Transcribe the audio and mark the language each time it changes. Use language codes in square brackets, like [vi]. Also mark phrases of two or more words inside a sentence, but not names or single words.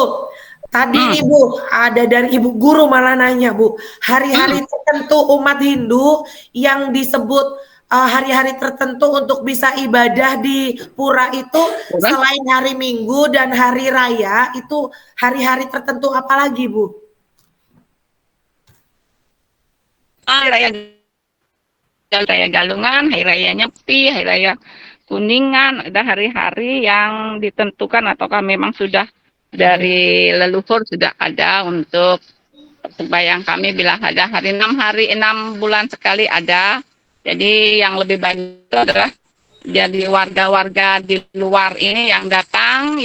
[id] Tadi nih Bu, ada dari Ibu Guru malah nanya Bu, hari-hari tertentu umat Hindu yang disebut hari-hari tertentu untuk bisa ibadah di pura itu selain hari Minggu dan hari raya itu hari-hari tertentu apa lagi Bu? Hari raya Galungan, hari raya Nyepi, hari raya Kuningan, ada hari-hari yang ditentukan ataukah memang sudah dari leluhur sudah ada untuk sembahyang kami bila ada hari 6 bulan sekali ada. Jadi yang lebih banyak itu adalah jadi warga-warga di luar ini yang datang.